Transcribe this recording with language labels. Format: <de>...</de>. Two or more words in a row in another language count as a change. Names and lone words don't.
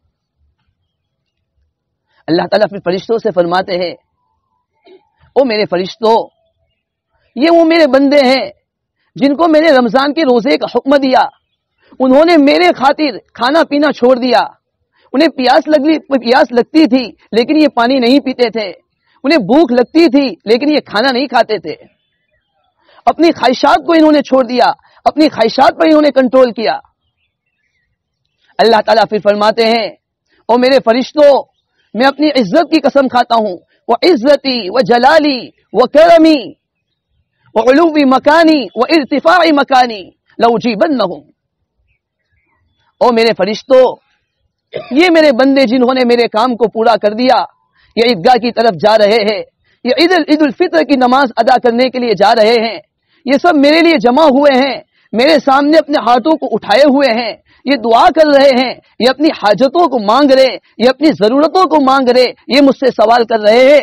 <ur>اللہ تعالیٰ پھر فرشتوں سے فرماتے ہیں، او میرے فرشتوں، یہ وہ میرے بندے ہیں جن کو میں نے رمضان کے روزے کا حکم دیا، انہوں نے میرے خاطر کھانا پینا چھوڑ دیا، انہیں پیاس لگتی تھی لیکن یہ پانی نہیں پیتے تھے، انہیں بھوک لگتی تھی لیکن یہ کھانا نہیں کھاتے تھے، اپنی خواہشات کو انہوں نے چھوڑ دیا، اپنی خواہشات پر انہوں نے کنٹرول کیا۔ اللہ تعالیٰ پھر فرماتے ہیں، او میرے فرشتوں، میں اپنی عزت کی قسم کھاتا ہوں، وہ</ur> <ar>عزتی و جلالی و کرمی و علوی مکانی و ارتفاع مکانی لأجیبنہم۔</ar> <ur>او میرے فرشتوں، یہ میرے بندے جنہوں نے میرے کام کو پورا کر دیا، یہ عیدگاہ کی طرف جا رہے ہیں، یہ عید الفطر کی نماز ادا کرنے کے لیے جا رہے ہیں، یہ سب میرے لیے جمع ہوئے ہیں، میرے سامنے اپنے ہاتھوں کو اٹھائے ہوئے ہیں، یہ دعا کر رہے ہیں، یہ اپنی حاجتوں کو مانگ رہے، یہ اپنی ضرورتوں کو مانگ رہے، یہ مجھ سے سوال کر رہے ہیں۔</ur>